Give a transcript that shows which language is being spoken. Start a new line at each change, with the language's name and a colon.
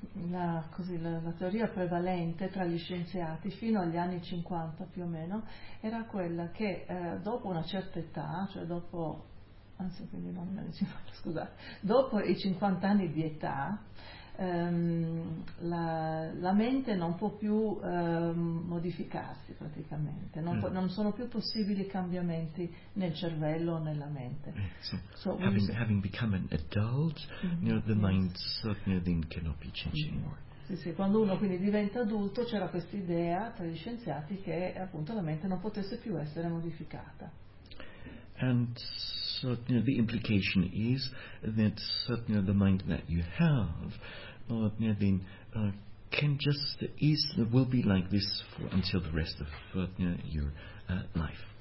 Italian: La teoria prevalente tra gli scienziati fino agli anni 50 più o meno era quella che dopo una certa età, cioè dopo, anzi, quindi non gli anni 50, scusate, dopo i 50 anni di età, la mente non può più modificarsi praticamente, non sono più possibili cambiamenti nel cervello o nella mente.
English: Having become an adult, the mind certainly cannot be changed anymore.
Italian: Sì, quando uno quindi diventa adulto c'era questa idea tra gli scienziati che appunto la mente non potesse più essere modificata.
English: And so the implication is that the mind that you have can just easily will be like this for until the rest of your life.